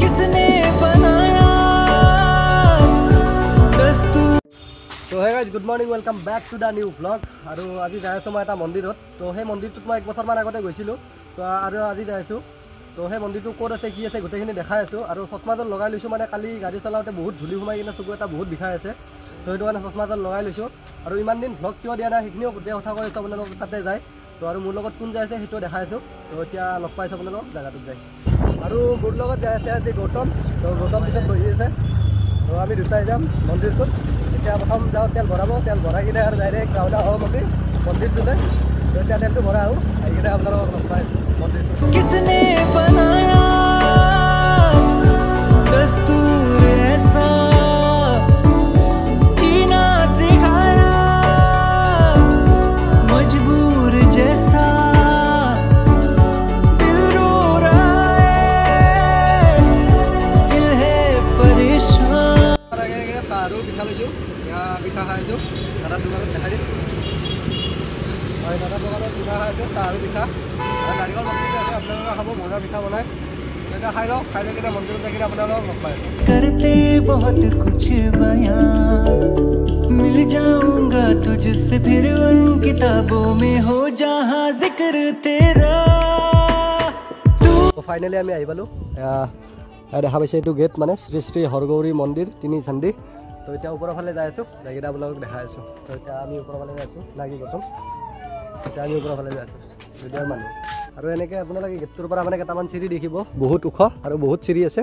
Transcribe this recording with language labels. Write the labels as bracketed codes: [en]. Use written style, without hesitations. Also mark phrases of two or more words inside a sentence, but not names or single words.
[hi] किसने बनाया दस्तूर। [en] So hey guys, good morning, welcome back to the new vlog. [as] আৰু আজি যাই আছো মই এটা মন্দিৰত। তো সেই মন্দিৰটোত মই 1 বছৰমান আগতে গৈছিলো। তো আৰু আজি যাই আছো। তো সেই মন্দিৰটো ক'ত আছে কি আছে গোটেইখিনি দেখাই আছো। আৰু চশমাজন লগাই লৈছো মানে কালি গাড়ী চলাওঁতে বহুত ধূলি সোমাই কিনে চকু এটা বহুত বিষাই আছে। তো সেইটো কাৰণে চশমাজন লগাই লৈছো। আৰু ইমান দিন ভ্লগ কিয় দিয়া নাই সেইখিনিও গোটেই কথা কৈ আছো আপোনালোকক তাতে যায়। তো আৰু মোৰ লগত কোন যাই আছে সেইটো দেখাই আছো। তো এতিয়া লগ পাইছো আপোনালোকক জায়গাটোত যায়। আৰু মোৰ লগত যাই আছে আজি গৌতম। তো গৌতম পিছত বহি আছে। তো আমি দুটাই যাম মন্দিৰটোত। এতিয়া প্ৰথম যাওঁ তেল ভৰাব, তেল ভৰাই কিনে আৰু ডাইৰেক্ট ৰাওনা হওঁ মন্দিৰটোলৈ। তো এতিয়া তেলটো ভৰাই আহোঁ, আহি কিনে আপোনালোকক লগ পাই মন্দিৰটো। [hi] किसने बनाया दस्तूर ऐसा जीना सिखाया मजबूर जैसा दिल रो रहा है दिल है परेशान। [as] আৰু পিঠা লৈছোঁ, এতিয়া পিঠা খাইছোঁ দাদাৰ দোকানত দেখাই দিম। হয় দাদাৰ দোকানত পিঠা খাইছোঁ, চাহ আৰু পিঠা নাৰিকল মন্দিৰ আছে, আপোনালোকে খাব মজা পিঠা বনাই। এতিয়া খাই লওক, খাই লৈ কিনে মন্দিৰত যাই কিনে আপোনালোকক লগ পাই [hi] करते बहुत कुछ बयां मिल जाऊंगा तुझसे फिर उन किताबों में हो जहां जिक्र तेरा तू। [as] ফাইনেলি আমি আহি পালোঁ। দেখা পাইছে এইটো গেট মানে শ্ৰী শ্ৰী হৰগৌৰী মন্দিৰ 3 চান্দি। তো এতিয়া ওপৰৰ ফালে যাই আছোঁ, যাই কিনে আপোনালোকক দেখাই আছোঁ। তো এতিয়া আমি ওপৰৰ ফালে যাই আছোঁ, লাগি গৌতম। এতিয়া আমি ওপৰৰ ফালে যাই আছোঁ দুটাৰ মানুহ। আৰু এনেকৈ আপোনালোকে গেটটোৰ পৰা মানে কেইটামান চিৰি দেখিব, বহুত ওখ আৰু বহুত চিৰি আছে।